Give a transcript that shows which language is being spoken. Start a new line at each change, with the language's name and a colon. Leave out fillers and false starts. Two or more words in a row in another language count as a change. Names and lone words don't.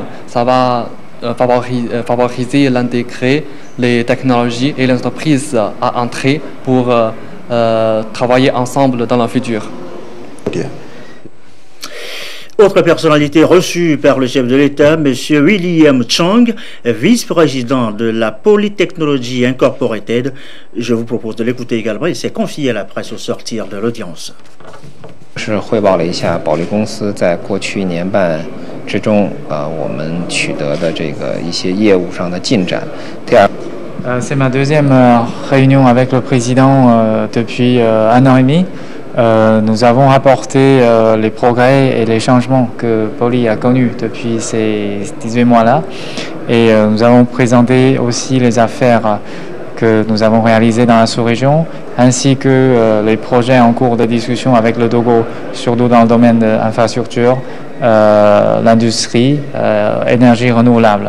French: Ça va favoriser l'intégrer les technologies et les entreprises à entrer pour travailler ensemble dans le futur. Autre personnalité reçue par le chef de l'État, M. William Chang, vice-président de la Polytechnology Incorporated. Je vous propose de l'écouter également. Il s'est confié à la presse au sortir de l'audience.
Chinese: 是汇报了一下保利公司在过去1年半之中，我们取得的这个一些业务上的进展。第二，
French: c'est ma deuxième réunion avec le président depuis 1 an et demi. Nous avons rapporté les progrès et les changements que Poly a connus depuis ces 18 mois-là. Et nous avons présenté aussi les affaires que nous avons réalisées dans la sous-région, ainsi que les projets en cours de discussion avec le Togo, surtout dans le domaine de l'infrastructure, l'industrie, énergie renouvelable.